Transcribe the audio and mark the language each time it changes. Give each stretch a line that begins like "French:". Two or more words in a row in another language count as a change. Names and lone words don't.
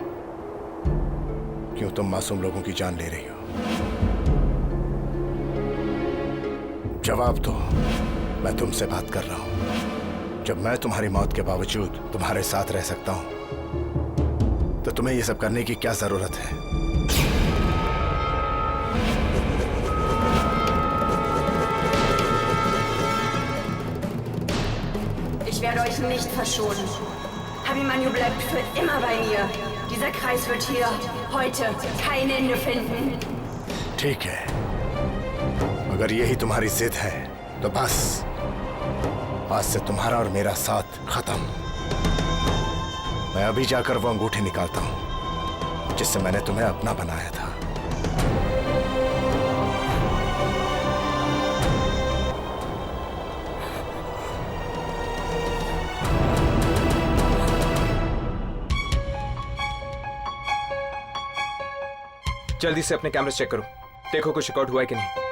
Hindi: क्यों तुम मासूम लोगों की जान ले रही हो? जवाब दो। मैं तुमसे बात कर रहा हूं। जब मैं तुम्हारी मौत के बावजूद तुम्हारे साथ रह सकता हूं तो तुम्हें यह सब करने की क्या जरूरत है?
German: Ich werde euch nicht verschonen. Abhimanyu bleibt für immer bei mir. Dieser Kreis wird hier heute kein Ende finden.
Hindi: ठीक है, अगर यही तुम्हारी जिद है तो बस आज से तुम्हारा और मेरा साथ खत्म। मैं अभी जाकर वो अंगूठी निकालता हूं जिससे मैंने तुम्हें अपना बनाया था। जल्दी से अपने कैमरे चेक करो, देखो कुछ रिकॉर्ड हुआ है कि नहीं।